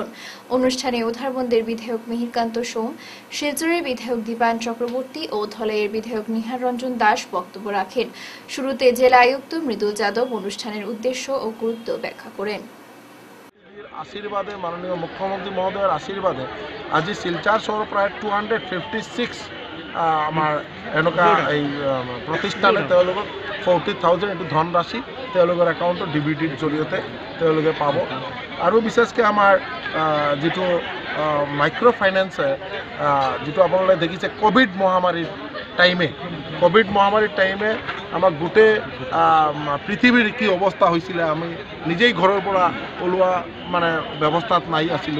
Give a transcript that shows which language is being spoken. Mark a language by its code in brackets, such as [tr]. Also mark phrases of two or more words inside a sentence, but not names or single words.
[bn] অনুষ্ঠানে উধারবন্দের বিধায়ক মিহিরকান্ত সোম, শিলচরের বিধায়ক দীপায়ন চক্রবর্তী ও ধলাইয়ের বিধায়ক নিহার রঞ্জন দাস বক্তব্য রাখেন। শুরুতে জেলা আয়ুক্ত মৃদুল যাদব অনুষ্ঠানের উদ্দেশ্য ও গুরুত্ব ব্যাখ্যা করেন। [as] আশীর্বাদে, মাননীয় মুখ্যমন্ত্রী মহোদয়ের আশীর্বাদে আজি শিলচৰ চহৰ প্ৰায় 256 আমাৰ এনেকুৱা এই প্ৰতিষ্ঠানে তেওঁলোকক 40,000 এইটো ধনৰাশি তেওঁলোকৰ একাউণ্টত DBTৰ জৰিয়তে তেওঁলোকে পাব। আৰু বিশেষকৈ আমাৰ যিটো [en] micro financeে [as] যিটো আপোনালোকে দেখিছে কোভিড মহামাৰীৰ টাইমে আমাক গোটেই পৃথিৱীৰ কি অৱস্থা হৈছিলে, আমি নিজেই ঘৰৰ পৰা ওলোৱা মানে ব্যৱস্থাত নাই আছিলোঁ।